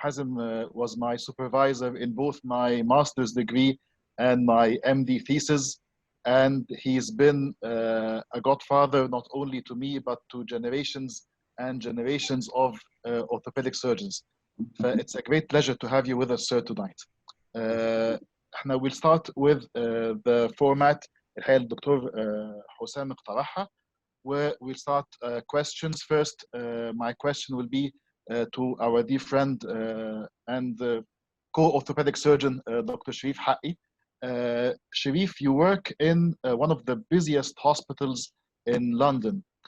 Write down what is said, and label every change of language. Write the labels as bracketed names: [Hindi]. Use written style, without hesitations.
[English] Hazem was my supervisor in both my master's degree and my MD thesis, and he's been a godfather not only to me but to generations and generations of orthopedic surgeons. It's a great pleasure to have you with us, sir, tonight. We'll start with the format [Arabic] الحقيقة الدكتور حسام اقترحها. [English] We'll start questions first. My question will be to our dear friend and co-orthopedic surgeon, Dr. Sharif Haqqi. Sharif, you work in one of the busiest hospitals in London.